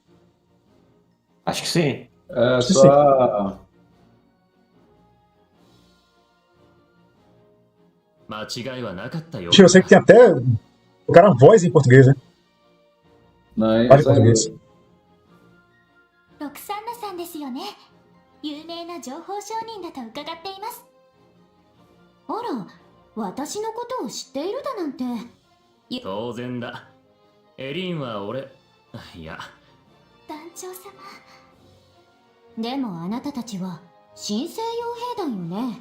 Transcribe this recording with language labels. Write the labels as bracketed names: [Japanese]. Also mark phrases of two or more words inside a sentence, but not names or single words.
[Portuguese] Acho que sim. É, Acho que só... Eu sei que tem até o cara voz em português, né? Não, Fala em português. [Japanese] ですよね。有名な情報商人だと伺っています。あら、私のことを知っているだなんて。当然だ。エリンは俺、いや。団長様。でもあなたたちは新生傭兵団よね。